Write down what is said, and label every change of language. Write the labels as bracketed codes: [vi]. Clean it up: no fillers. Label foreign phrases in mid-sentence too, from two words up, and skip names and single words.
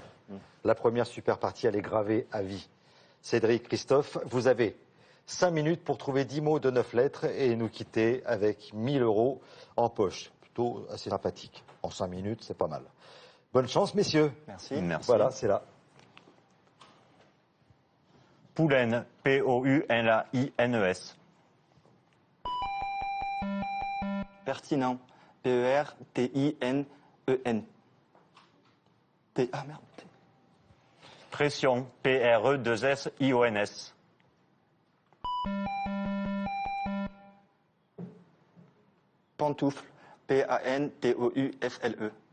[fr] La première super partie, elle est gravée à vie. Cédric, Christophe, vous avez 5 minutes pour trouver 10 mots de 9 lettres et nous quitter avec 1000 € en poche. Plutôt assez sympathique. En 5 minutes, c'est pas mal. Bonne chance, messieurs. Merci. Merci. Voilà, c'est là. Poulaine. P-O-U-L-A-I-N-E-S. Pertinent. P-E-R-T-I-N-E-N. Ah merde. Pression. P-R-E-2-S-I-O-N-S. Pantoufle. P-A-N-T-O-U-F-L-E.